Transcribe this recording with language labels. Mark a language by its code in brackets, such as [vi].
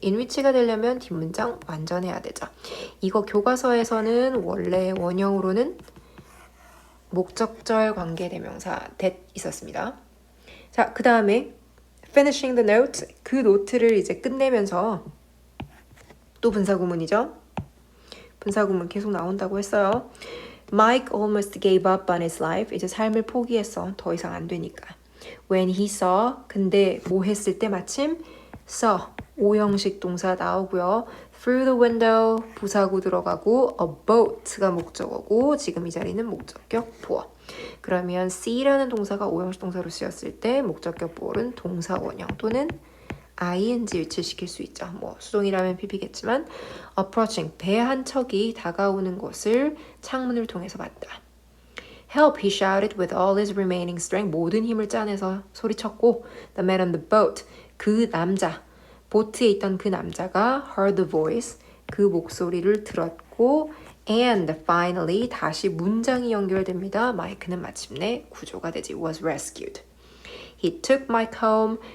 [ko] in 위치가 되려면 뒷문장 완전해야 되죠. 이거 교과서에서는 원래 원형으로는 목적절 관계대명사 that 있었습니다. 자, 그 다음에 finishing the note, 그 노트를 이제 끝내면서 또 분사구문이죠. 분사구문 계속 나온다고 했어요. [en] Mike almost gave up on his life. [ko] 이제 삶을 포기했어. 더 이상 안 되니까. [en] When he saw, [ko] 근데 뭐 했을 때 마침 saw, 오형식 동사 나오고요. [en] Through the window, [ko] 부사구 들어가고 a boat가 목적어고 지금 이 자리는 목적격 보어. 그러면 see라는 동사가 오형식 동사로 쓰였을 때 목적격 보어는 동사 원형 또는 ing 위치시킬 수 있죠. 뭐 수동이라면 pp겠지만 approaching, 배 한 척이 다가오는 것을 창문을 통해서 봤다. [en] Help, he shouted with all his remaining strength. [ko] 모든 힘을 짜내서 소리쳤고 [en] The man on the boat, [ko] 그 남자, 보트에 있던 그 남자가 [en] heard the voice, [ko] 그 목소리를 들었고 [en] And finally [ko] 다시 문장이 연결됩니다. 마이크는 마침내 구조가 되지. [en] Was rescued. He took Mike home.